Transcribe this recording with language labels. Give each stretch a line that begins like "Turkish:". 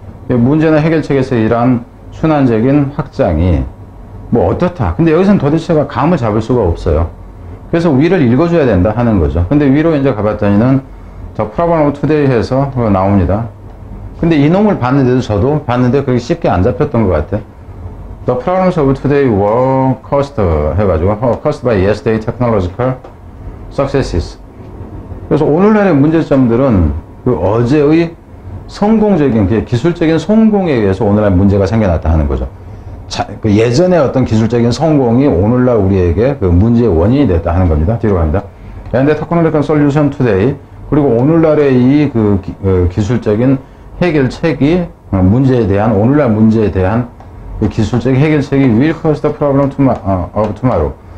Korean: 문제나 해결책에서 이러한 순환적인 확장이, 어떻다. 근데 여기서는 도대체가 감을 잡을 수가 없어요. 그래서 위를 읽어줘야 된다 하는 거죠. 근데 위로 이제 가봤더니는
English: 더 프로블럼 오브 투데이
Korean: 해서 나옵니다. 근데 이 놈을 저도 봤는데 그게 쉽게 안 잡혔던 것 같아.
English: The problems of today were caused 해가지고 caused by yesterday's technological successes.
Korean: 그래서 오늘날의 문제점들은 어제의 성공적인 기술적인 성공에 의해서 오늘날 문제가 생겨났다 하는 거죠. 예전에 어떤 기술적인 성공이 오늘날 우리에게 문제의 원인이 됐다 하는 겁니다. 뒤로 갑니다.
English: And the technological solution today.
Korean: 그리고 오늘날의 이 기술적인 해결책이 오늘날 문제에 대한 기술적인 해결책이
English: will cause the problem of tomorrow.